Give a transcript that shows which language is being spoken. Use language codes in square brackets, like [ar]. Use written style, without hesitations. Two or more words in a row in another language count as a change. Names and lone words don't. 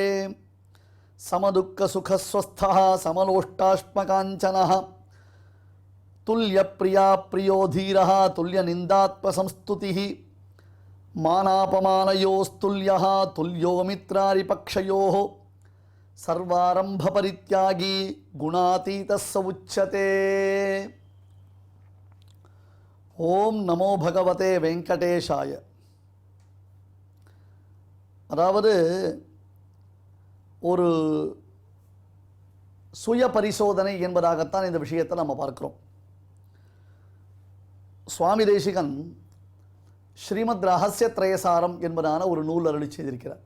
[sa] समदुःखसुखस्वस्थः समलोष्टाश्मकाञ्चनः तुल्यप्रिया प्रियो धीरः तुल्यनिन्दात्मसंस्तुतिः मानापमानयोस्तुल्यः तुल्यो मित्रारिपक्षयोः सर्वारम्भपरित्यागी गुणातीतः स उच्यते. ओम् नमो भगवते वेङ्कटेशाय. [ta] அதாவது ஒரு சுய பரிசோதனை என்பதாகத்தான் இந்த விஷயத்தை நம்ம பார்க்கிறோம். சுவாமி தேசிகன் ஸ்ரீமத் ரகசியத்ரயசாரம் என்பதான ஒரு நூல் அருளி செய்திருக்கிறார்.